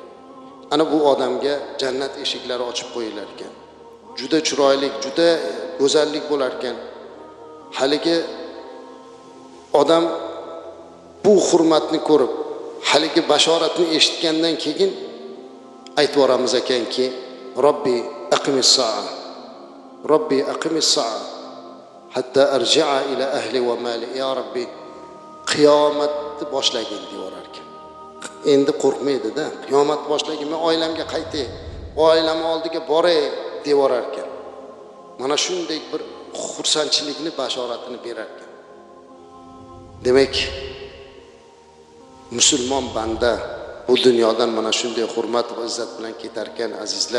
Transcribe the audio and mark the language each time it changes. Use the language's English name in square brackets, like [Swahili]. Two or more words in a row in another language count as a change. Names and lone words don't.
[Uzbek] Ana bu odamga jannat eshiklari ochib qo'yilar ekan. Juda chiroyli, juda go'zallik bo'lar ekan. Haligi odam bu hurmatni ko'rib, haligi bashoratni eshitgandan keyin aytib yoramiz ekanki, [Arabic] "رب أقم الساعة. رب أقم الساعة حتى أرجع إلى أهلي ومالي." يا رب, [Uzbek] qiyomatni boshlagin deyorar ekan. Endi qo'rqmaydi-da. Qiyomat boshlagin, men oilamga qaytay, oilam oldiga boray deyorar ekan. Mana shunday bir xursandchilikni bashoratini berar ekan. Demak, musulmon banda bu dunyodan mana shunday hurmat va izzat bilan ketar ekan azizlar.